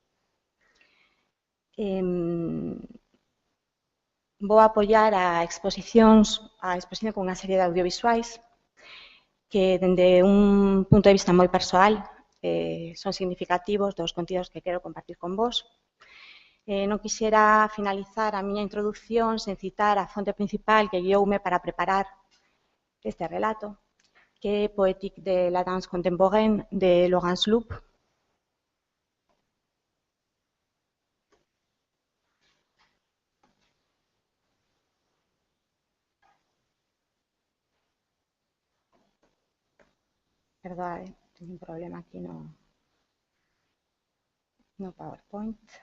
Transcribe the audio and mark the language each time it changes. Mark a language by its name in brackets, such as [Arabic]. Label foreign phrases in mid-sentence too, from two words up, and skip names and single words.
[Galician] Vou apoiar a exposición con unha serie de audiovisuais que, dende un punto de vista moi persoal, son significativos dos contidos que quero compartir con vos. Non quixera finalizar a miña introducción sen citar a fonte principal que guioume para preparar este relato, que é Poétique de la danse contemporaine de Laurence Loup. Perdoade, teño un problema aquí no PowerPoint.